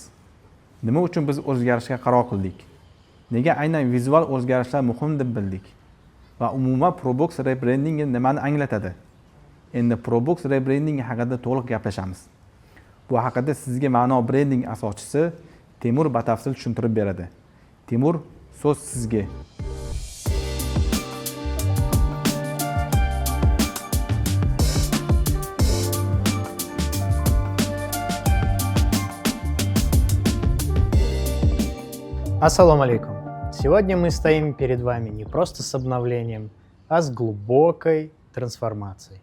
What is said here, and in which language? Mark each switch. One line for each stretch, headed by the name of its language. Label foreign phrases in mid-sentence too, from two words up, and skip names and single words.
Uzbek: Nima uchun biz o'zgarishga qaror qildik? Nega aynan vizual o'zgarishlar muhim deb bildik? Va umuman Probox rebrandingi nimani anglatadi? Endi Probox rebrandingi haqida to'liq gaplashamiz. Bu haqida sizga ma'no brending asoschisi Temur batafsil tushuntirib beradi. Temur, so'z sizga.
Arabic: السلام عليكم.
Russian: Сегодня мы стоим перед вами не просто с обновлением, а с глубокой трансформацией.